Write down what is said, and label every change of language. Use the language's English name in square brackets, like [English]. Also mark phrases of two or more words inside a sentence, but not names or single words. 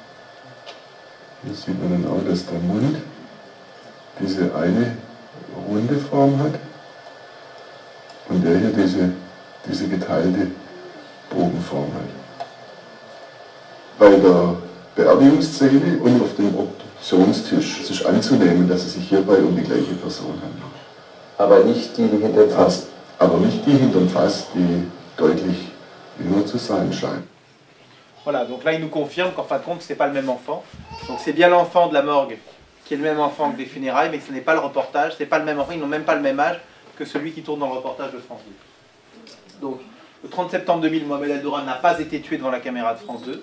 [German] Hier sieht man dann auch, dass der Mund diese eine runde Form hat und der hier diese geteilte Bogenform hat. Bei der Beerdigungsszene und auf dem Obduktionstisch ist es anzunehmen, dass es sich hierbei um die gleiche Person handelt. Aber nicht die hinterm Fass. Aber nicht die hinterm Fass, die deutlich jünger zu sein scheint. [French] Voilà, donc là il nous confirme qu'en fin de compte, ce n'est pas le même enfant. Donc c'est bien l'enfant de la morgue qui est le même enfant que des funérailles, mais ce n'est pas le reportage, c'est pas le même enfant, ils n'ont même pas le même âge que celui qui tourne dans le reportage de France 2. Donc le 30 septembre 2000, Mohamed Al-Doura n'a pas été tué devant la caméra de France 2.